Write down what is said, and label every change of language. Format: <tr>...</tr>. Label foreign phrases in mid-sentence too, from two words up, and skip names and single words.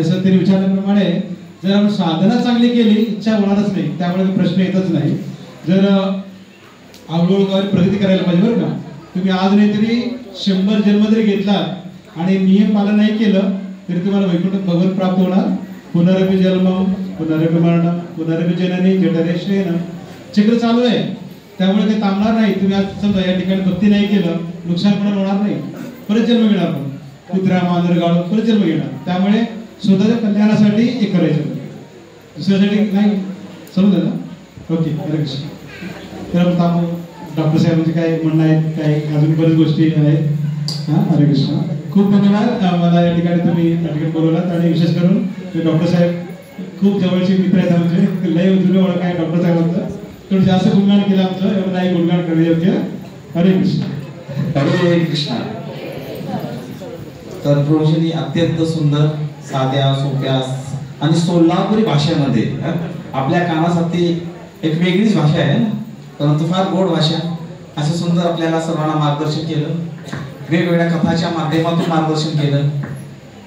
<mr>असं त्यांनी विचारल्याप्रमाणे जर आपण साधना चांगली केली इच्छा होणारच नाही, त्यामुळे प्रश्न येतच नाही. जर हळूहळू प्रगती करायला पाहिजे बरं का. तुम्ही आज नाही तरी 100 जन्म जरी घेतला आणि नियम पालन नाही केलं तरी तुम्हाला वैकुंठ भगवंत प्राप्त होणार.</mr> <sa>पुनरपि जन्म पुनरपि मरण पुनरपि जननी जठरे श्रेण.</sa> <mr>चक्र चालू आहे, त्यामुळे काही थांबणार नाही. तुम्ही आज समजा या ठिकाणी भक्ती नाही केलं, नुकसान पण होणार नाही, परत जन्म घेणार, पण कुत्रा मांजर गाळून परत जन्म घेणार. त्यामुळे स्वतःच्या कल्याणासाठी हे करायचं, दुसऱ्यासाठी नाही. समजलं ना? ओके, हरे कृष्ण. तर आपण थांबू. डॉक्टर साहेबांचे काय म्हणणं आहे, काय अजून बऱ्याच गोष्टी आहेत. हां, हरे कृष्ण. खूप धन्यवाद मला या ठिकाणी तुम्ही या ठिकाणी बोलवलात. आणि विशेष करून डॉक्टर साहेब खूप जवळचे मित्र आहेत आमचे, लय जुने ओळख आहे डॉक्टर साहेबांचं. थोडं जास्त गुणगान केलं आमचं, एवढं नाही गुणगान करणे योग्य. हरे कृष्ण. हरे कृष्ण. तर प्रभूजींनी अत्यंत सुंदर साध्या सोप्या आणि सोलापुरी भाषेमध्ये आपल्या कानासाठी एक वेगळीच भाषा आहे, परंतु फार गोड भाषा, असं सुंदर आपल्याला सर्वांना मार्गदर्शन केलं. वेगवेगळ्या कथाच्या माध्यमातून मार्गदर्शन केलं.</mr>